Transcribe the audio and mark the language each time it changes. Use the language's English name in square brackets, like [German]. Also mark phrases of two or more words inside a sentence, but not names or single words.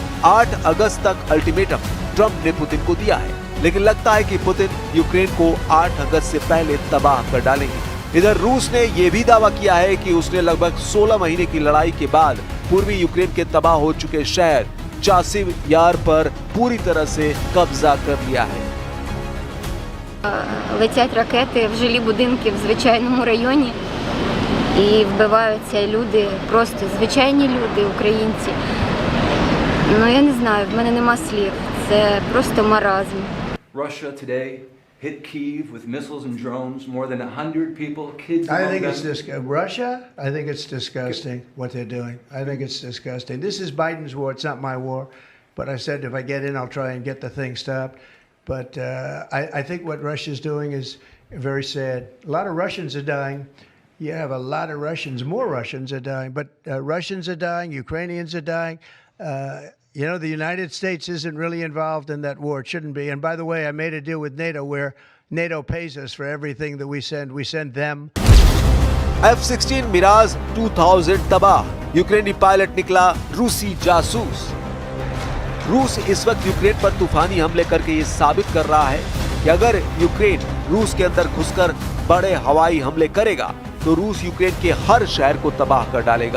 [Hindi] 8 अगस्त तक अल्टीमेटम ट्रंप ने पुतिन को दिया है, लेकिन लगता है कि पुतिन यूक्रेन को 8 अगस्त से पहले तबाह कर डालेंगे। इधर रूस ने यह भी दावा किया है कि उसने लगभग 16 महीने की लड़ाई के बाद पूर्वी यूक्रेन के तबाह हो चुके शहर चासिव यार पर पूरी तरह से कब्जा कर लिया है। [Ukrainian] Летять ракети в жилі будинки в звичайному районі і вбиваються люди, просто звичайні люди, українці. Ну я не знаю, в мене нема слів. Це просто маразм. [English] Russia today hit Kyiv with missiles and drones, more than 100 people, kids. I think it's Russia. I think it's disgusting what they're doing. I think it's disgusting. This is Biden's war. It's not my war. But I said if I get in, I'll try and get the thing stopped. But I think what Russia's doing is very sad. A lot of Russians are dying. You have a lot of Russians. More Russians are dying. But Russians are dying. Ukrainians are dying. The United States isn't really involved in that war. It shouldn't be. And by the way, I made a deal with NATO where NATO pays us for everything that we send. We send them. [Hindi] F-16 मिराज 2000 तबाह। यूक्रेनी पायलट निकला रूसी जासूस। रूस इस वक्त यूक्रेन पर तूफानी हमले करके ये साबित कर रहा है कि अगर यूक्रेन रूस के अंदर घुसकर बड़े हवाई हमले करेगा तो रूस यूक्रेन के हर शहर को तबाह कर डालेगा।